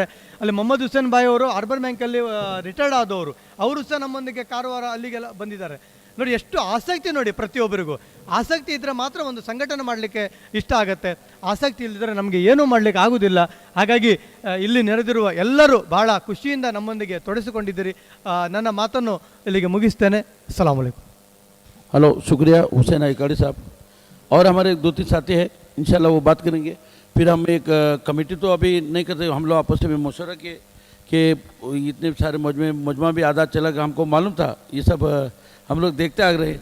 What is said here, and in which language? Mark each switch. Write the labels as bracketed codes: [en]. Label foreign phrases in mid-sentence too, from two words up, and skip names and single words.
[kn] ಅಲ್ಲಿ ಮೊಹಮ್ಮದ್ ಹುಸೇನ್ ಭಾಯ್ ಅವರು ಅರ್ಬನ್ ಬ್ಯಾಂಕಲ್ಲಿ ರಿಟೈರ್ಡ್ ಆದವರು, ಅವರು ಸಹ ನಮ್ಮೊಂದಿಗೆ ಕಾರವಾರ ಅಲ್ಲಿಗೆಲ್ಲ ಬಂದಿದ್ದಾರೆ. ನೋಡಿ ಎಷ್ಟು ಆಸಕ್ತಿ, ನೋಡಿ ಪ್ರತಿಯೊಬ್ಬರಿಗೂ ಆಸಕ್ತಿ ಇದ್ದರೆ ಮಾತ್ರ ಒಂದು ಸಂಘಟನೆ ಮಾಡಲಿಕ್ಕೆ ಇಷ್ಟ ಆಗುತ್ತೆ. ಆಸಕ್ತಿ ಇಲ್ಲದಿದ್ದರೆ ನಮಗೆ ಏನೂ ಮಾಡಲಿಕ್ಕೆ ಆಗೋದಿಲ್ಲ. ಹಾಗಾಗಿ ಇಲ್ಲಿ ನೆರೆದಿರುವ ಎಲ್ಲರೂ ಭಾಳ ಖುಷಿಯಿಂದ ನಮ್ಮೊಂದಿಗೆ ತೊಡಗಿಸಿಕೊಂಡಿದ್ದೀರಿ. ನನ್ನ ಮಾತನ್ನು ಇಲ್ಲಿಗೆ ಮುಗಿಸ್ತೇನೆ. [ar] السلام عليكم. [ur] ہیلو، شکریہ حسین آئکاڑی صاحب۔ اور ہمارے 2-3 ساتھی ہیں، ان شاء اللہ وہ بات کریں گے. پھر ہم ایک کمیٹی تو ابھی نہیں کرتے، ہم لوگ آپس میں مشورہ کیے کہ اتنے سارے مجمع بھی آدھا چلا گیا. ہم کو معلوم تھا یہ سب ہم لوگ دیکھتے آ رہے.